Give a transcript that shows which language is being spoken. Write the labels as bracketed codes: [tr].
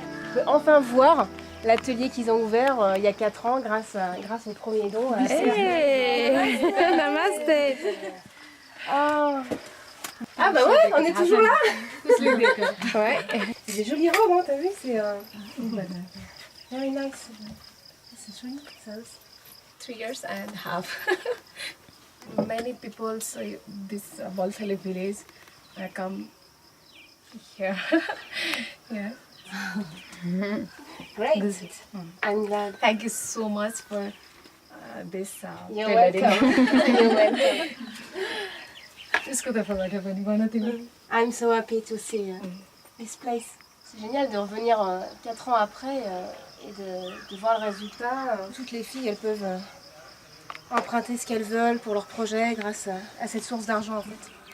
[fr] On peut enfin voir l'atelier qu'ils ont ouvert il y a 4 ans grâce aux premiers dons. [en] Hey Namaste. [fr] Ah bah ouais, on est toujours là. Ouais. C'est des jolies robes, hein, t'as vu, c'est [en] very nice. [fr] C'est joli ça aussi. [en] 3 years and half. Many people say this Baltali village come here. Yeah. Great. Visit. I'm glad. Thank you so much for this. You're tailoring. welcome. You're welcome. [ne] त्यसको तर्फबाट पनि भन तिमी [en] I'm so happy to see this place. [fr] C'est génial de revenir 4 ans après et de voir le résultat. Toutes les filles, elles peuvent emprunter ce qu'elles veulent pour leur projet grâce à cette source d'argent en fait.